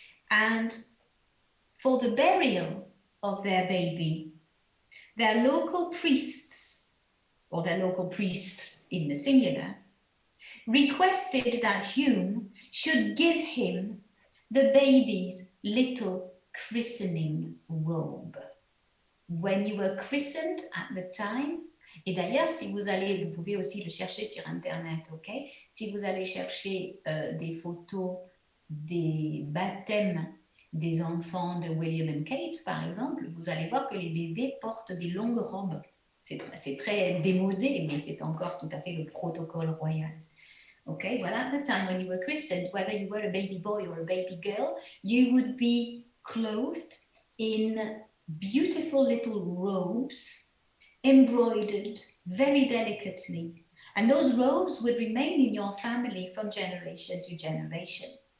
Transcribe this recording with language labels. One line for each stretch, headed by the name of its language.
English: And for the burial of their baby, their local priests, or their local priest in the singular, requested that Hugh should give him the baby's little christening robe. When you were christened at the time,
French: et d'ailleurs, si vous allez, vous pouvez aussi le chercher sur Internet, ok? Si vous allez chercher des photos des baptêmes des enfants de William et Kate, par exemple, vous allez voir que les bébés portent des longues robes. C'est très démodé, mais c'est encore tout à fait le protocole royal.
English: Okay, well, at the time when you were christened, whether you were a baby boy or a baby girl, you would be clothed in beautiful little robes, embroidered very delicately. And those robes would remain in your family from generation to generation.